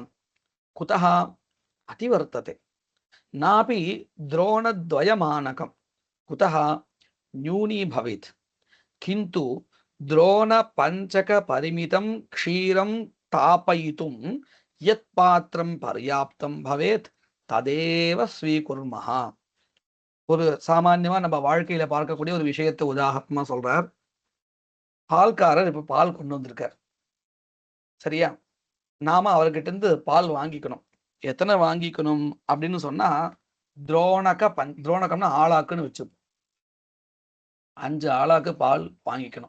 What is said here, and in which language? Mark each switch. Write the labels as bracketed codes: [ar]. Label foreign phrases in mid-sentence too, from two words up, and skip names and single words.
[sa] कुतः? अतिवर्तते. नापि द्रोणद्वयमानकं. कुतः? न्यूनी भवेत्. किन्तु द्रोणपञ्चकपरिमितं क्षीरं तापयितुं यत् पात्रं पर्याप्तं भवेत् तदेव स्वीकुर्मः. [ta] ஒரு சாமான்யமா நம்ம வாழ்க்கையில பார்க்கக்கூடிய ஒரு விஷயத்தை உதாரணமா சொல்றார். பால்காரர் இப்ப பால் கொண்டு வந்திருக்கார். சரியா? நாம அவர்கிட்ட இருந்து பால் வாங்கிக்கணும். எத்தனை வாங்கிக்கணும் அப்படின்னு சொன்னா துரோணகம்னா ஆளாக்குன்னு வச்சு 5 ஆளாக்கு பால் வாங்கிக்கணும்.